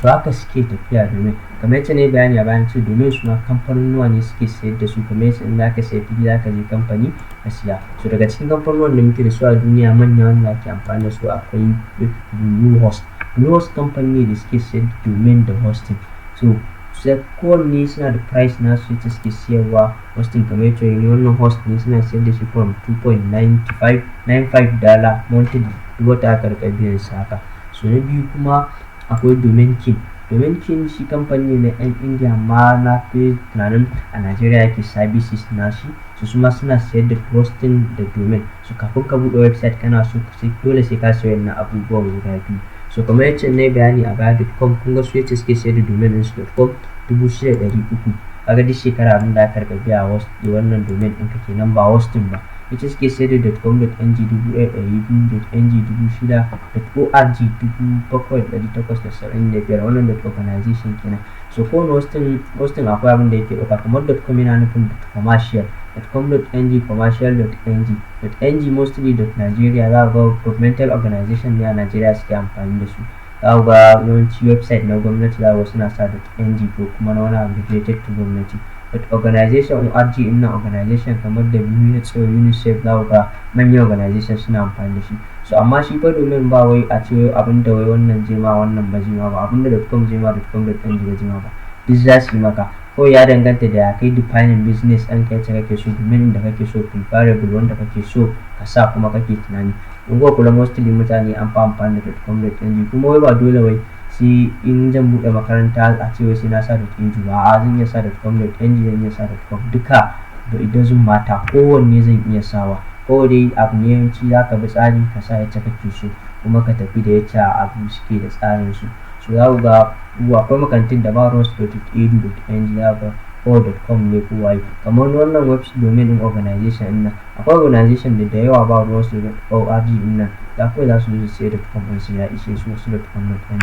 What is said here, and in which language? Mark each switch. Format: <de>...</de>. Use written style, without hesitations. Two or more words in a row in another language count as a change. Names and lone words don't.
<ha>So haka suke tafiya domin kamar yacce nayi bayani a baya nace domin su ma kamfanunuwa ne suke sayar da su, kamar yacce in zaka sayi fili zaka je kamfani ka siya. So daga cikin kamfanuwan da muke da su a duniya manya wanda ake amfani da su akwai Bluehost. Bluehost kamfani ne da suke sayar da domain da hosting. So sai kowanne suna da price nasu yacce suke siyarwa. Hosting kamar yacce wannan host ne suna sayar da shi</ha> <en>from $2.95 monthly,</en> <ha>duk wata aka riƙa biyan su haka. So na biyu kuma akwai Domain King. Domain King shi kamfani ne na 'yan India amma na fi tunanin a Najeriya yake services nashi. So suma suna sayar da hosting da domain. So kafin ka buɗe website kana so dole sai ka siya wannan abubuwan guda biyu. So kamar yacce nayi bayani a baya .com kun ga su yacce suke sayar da domain ɗinsu .com 6,300. Kaga duk shekara abin da aka riƙa biya wannan domain ɗinka kenan ba hosting ba. Ita suke sayar da .com.ng 1,200, .ng 6,000, .org 7,875. wannan .organization kenan. So kowane hosting akwai abin da yake ɗauka, kamar .com yana nufin .commercial, .com.ng commercial.ng, .ng mostly .Nigeria za ka ga</ha> <en>governmental organization</en> <ha>ne a Nigeria suke amfani da su. Za ku ga yawanci website na gwamnati za ku ga suna sa .ng ko kuma na wani abu</ha> <en>related to</en> <ha>gwamnati. Organization org ɗinnan organization kamar WHO, UNICEF za ku ga manyan organization suna amfani da shi. So amma shi fa domain ba wai a ce abinda wai wannan zai ma wannan ba zai ma ba, abinda .com zai ma .com.ng ba zai ma ba, duk za su yi maka. Kawai ya danganta da ya kai</ha> <en>defining business</en> <ha>ɗinka yacce kake so, domain da kake so, preferable wanda kake so ka sa kuma kake tunani. In kuka kula mostly mutane an fi amfani da .com.ng, kuma wai ba dole wai sai in zan buɗe makaranta a ce wai sai na sa .edu ba, a'a zan iya sa .com.ng, zan iya sa .com, duka</ha> <en>it doesn't matter,</en> <ha>kowanne zan iya sawa. Kawai dai abu ne yawanci za ka bi tsari ka sa yacce kake so kuma ka tafi da yacce abu suke da tsarin su. So za ku ga akwai makarantun da ba ruwansu .edu.ng, za ku ga kawai .com ne ko waye. Kamar wannan website domain ɗin organization ɗinnan, akwai organization da yawa ba ruwansu da .org ɗinnan, kawai za su zo su siya .com ɗinsu ya ishe su, wasu .com.ng.</ha>